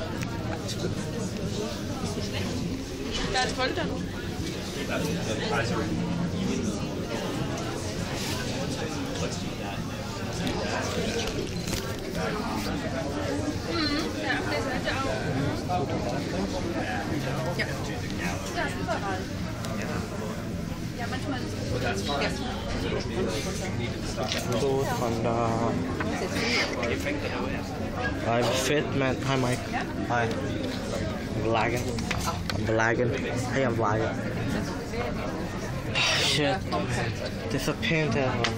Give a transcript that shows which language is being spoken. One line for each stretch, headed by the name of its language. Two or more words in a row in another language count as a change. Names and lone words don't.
Danish: Der er et hold der nu. Ja, det er det auch.
German: Ja. Das ist überall. Ja, manchmal ist es
Danish: Så fra der. Ej, hvor fedt, mand. Hej, Mike. Hej.
English: I'm vloggen. Hey, I'm vloggen.
Danish: Shit. Det er så pænt her.